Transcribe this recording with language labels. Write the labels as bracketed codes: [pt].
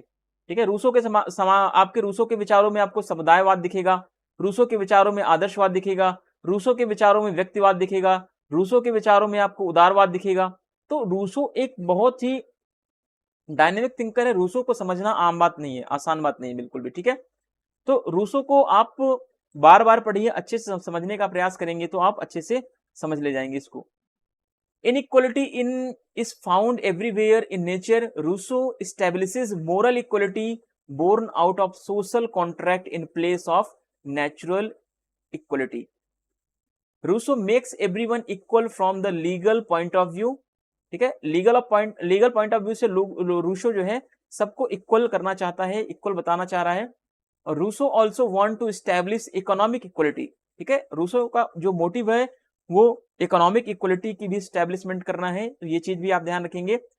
[hi] ठीक है, रूसो के आपके रूसो के विचारों में आपको समुदायवाद दिखेगा, रूसो के विचारों में आदर्शवाद दिखेगा, रूसो के विचारों में व्यक्तिवाद दिखेगा, रूसो के विचारों में आपको उदारवाद दिखेगा। तो रूसो एक बहुत ही डायनेमिक थिंकर है। रूसो को समझना आम बात नहीं है, आसान बात नहीं है बिल्कुल भी। ठीक है, तो रूसो को आप बार बार पढ़िए, अच्छे से समझने का प्रयास करेंगे तो आप अच्छे से समझ ले जाएंगे इसको। [en] Inequality is found everywhere in nature. Rousseau establishes moral equality born out of social contract in place of natural equality. Rousseau makes everyone equal from the legal point of view. [hi] ठीक है, [en] legal point of view [hi] से Rousseau जो है सबको equal करना चाहता है, equal बताना चाह रहा है। और [en] Rousseau also want to establish economic equality. [hi] ठीक है, रूसो का जो मोटिव है वो इकोनॉमिक इक्वलिटी की भी स्टैब्लिशमेंट करना है, तो ये चीज भी आप ध्यान रखेंगे।